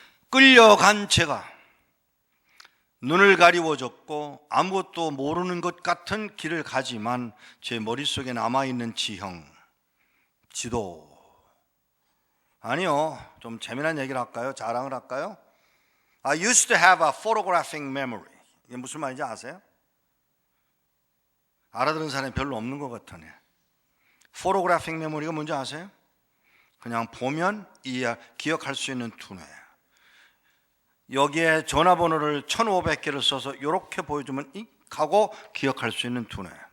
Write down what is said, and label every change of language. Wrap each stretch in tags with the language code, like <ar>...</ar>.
<ko>끌려간 제가 눈을 가리워졌고 아무것도 모르는 것 같은 길을 가지만 제 머릿속에 남아있는 지형, 지도. 아니요, 좀 재미난 얘기를 할까요? 자랑을 할까요?</ko> <en>I used to have a photographic memory.</en> <ko>이게 무슨 말인지 아세요? 알아들은 사람이 별로 없는 것 같으네. photographic memory가 뭔지 아세요? 그냥 보면 기억할 수 있는 두뇌. 여기에 전화번호를 1500개를 써서 이렇게 보여주면 익 하고 기억할 수 있는 두뇌.</ko>